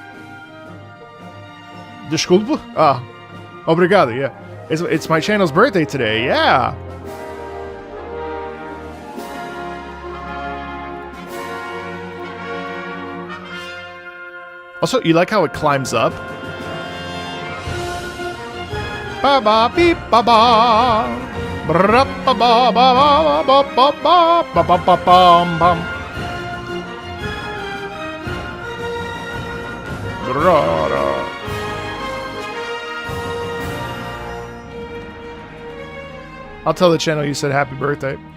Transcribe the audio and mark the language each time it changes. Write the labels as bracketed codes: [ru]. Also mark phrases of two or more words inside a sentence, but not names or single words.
[pt] Desculpa? Ah. Obrigado, yeah. [en] It's my channel's birthday today, yeah! Also, you like how it climbs up? Ba ba beep ba ba. I'll tell the channel you said happy birthday.